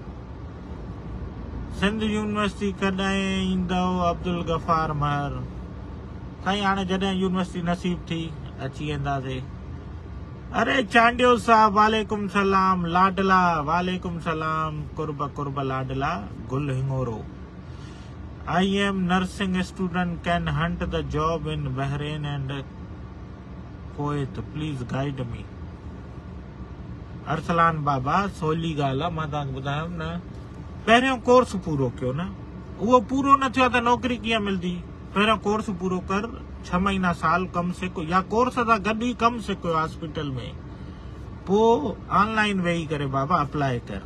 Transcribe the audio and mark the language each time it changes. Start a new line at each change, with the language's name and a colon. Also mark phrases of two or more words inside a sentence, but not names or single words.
Sindhi: सिंध यूनिवर्सिटी कॾहिं ईंदव अब्दुल गफ़ार महर? साईं हाणे जॾहिं यूनिवर्सिटी नसीब थी अची वेंदासीं। अरे चांडियो साहब
Arabic: وعليكم السلام,
Sindhi: लाडला
Arabic: وعليكم السلام,
Sindhi: कुर्ब कुर्ब लाडला, गुल हिंगोरो।
English: I am nursing student, can hunt the job in Bahrain and Kuwait, please guide me।
Sindhi: अरसलान बाबा सवली ॻाल्हि आहे, मां तव्हांखे ॿुधायुमि न, पहिरियों कोर्स पूरो कयो न, उहो पूरो न थियो त नौकिरी कीअं मिलंदी। पहिरियों कोर्स पूरो कर, 6 महीना साल कम सिखो, या कोर्स सां गॾु ई कम सिखो हॉस्पिटल में, पोइ ऑनलाइन वेही करे बाबा अप्लाई कर।